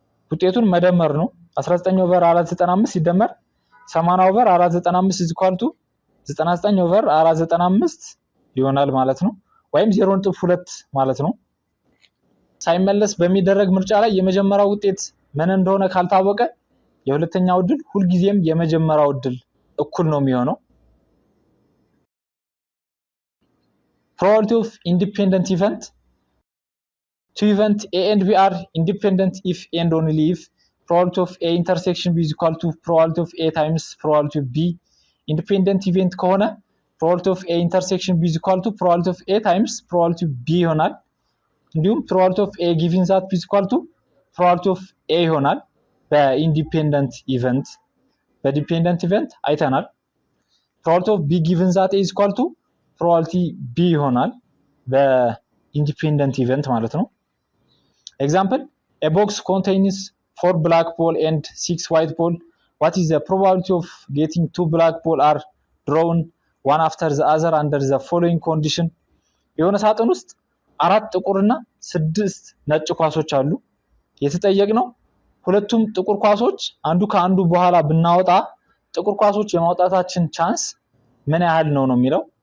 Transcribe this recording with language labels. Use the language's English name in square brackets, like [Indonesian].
[Amharic] ውጤቱን መደመር ነው 19 ኦቨር 495 ሲደመር 80 ኦቨር 495 is equal to 99 ኦቨር 495 ይሆናል ማለት ነው ወይም 0.2 ማለት ነው። ሳይመለስ በሚደረግ ምርጫ ላይ የመጀመሪያው ውጤት ምን እንደሆነ ካልታወቀ የሁለተኛው እድል ሁልጊዜም የመጀመሪያው እድል እኩል ነው የሚሆነው። [English] probability of independent event two event A and B are independent if and only if probability of A intersection B is equal to probability of A times probability of B. independent event ከሆነ probability of A intersection B is equal to probability of A times probability of B ይሆናል። እንዲሁም probability of A given that B is equal to probability of A ይሆናል በኢንዲፔንደንት ኢቨንት። በዲፔንደንት ኢቨንት አይተናል probability of B given that A is equal to probability B ይሆናል በኢንዲፔንደንት ኢቨንት ማለት ነው። example a box contains 4 black ball and 6 white ball what is the probability of getting two black ball are drawn one after the other under the following condition [Amharic] የሆነ ሳጥን ውስጥ 4 ጥቁርና 6 ነጭ ኳሶች አሉ የተጠየቅነው ሁለቱም ጥቁር ኳሶች አንዱ ከአንዱ በኋላ ብናወጣ ጥቁር ኳሶች የማውጣታችን ቻንስ ምን ያህል ነው የሚለው